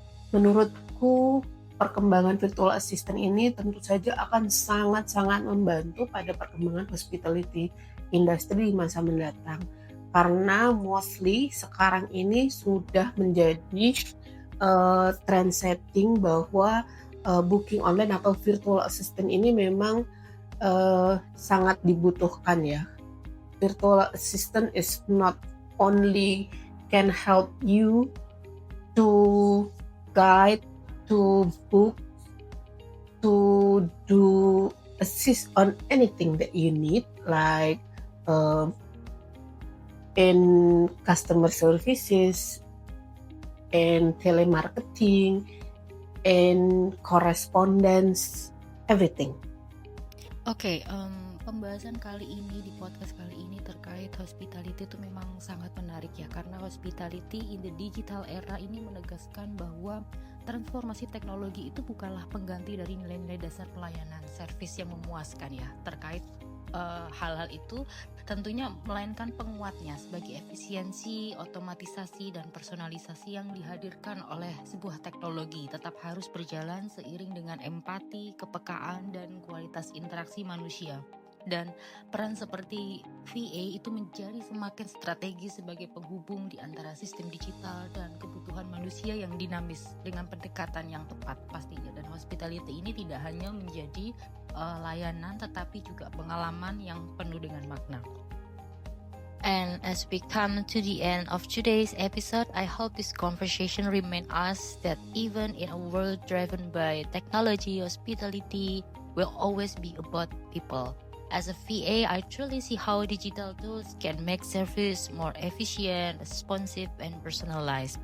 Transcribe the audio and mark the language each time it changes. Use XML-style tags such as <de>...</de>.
<id>Menurutku perkembangan virtual assistant ini tentu saja akan sangat-sangat membantu pada perkembangan hospitality industry di masa mendatang. Karena</id> <en>mostly</en> <id>sekarang ini sudah menjadi</id> <en>trend setting</en> <id>bahwa booking online atau virtual assistant ini memang sangat dibutuhkan ya.</id> <en>Virtual assistant is not only can help you to guide, to book, to do assist on anything that you need, like in customer services, in telemarketing, in correspondence, everything.</en> <id>Oke, pembahasan kali ini di podcast kali ini terkait hospitality itu memang sangat menarik ya, karena</id> <en>hospitality in the digital era</en> <id>ini menegaskan bahwa transformasi teknologi itu bukanlah pengganti dari nilai-nilai dasar pelayanan servis yang memuaskan ya. Terkait hal-hal itu tentunya melainkan penguatnya sebagai efisiensi, otomatisasi, dan personalisasi yang dihadirkan oleh sebuah teknologi tetap harus berjalan seiring dengan empati, kepekaan, dan kualitas interaksi manusia. Dan peran seperti VA itu menjadi semakin strategis sebagai penghubung di antara sistem digital dan kebutuhan manusia yang dinamis dengan pendekatan yang tepat pastinya. Dan hospitality ini tidak hanya menjadi layanan tetapi juga pengalaman yang penuh dengan makna.</id> <en>And as we come to the end of today's episode, I hope this conversation reminds us that even in a world driven by technology, hospitality will always be about people. As a VA, I truly see how digital tools can make service more efficient, responsive, and personalized.</en>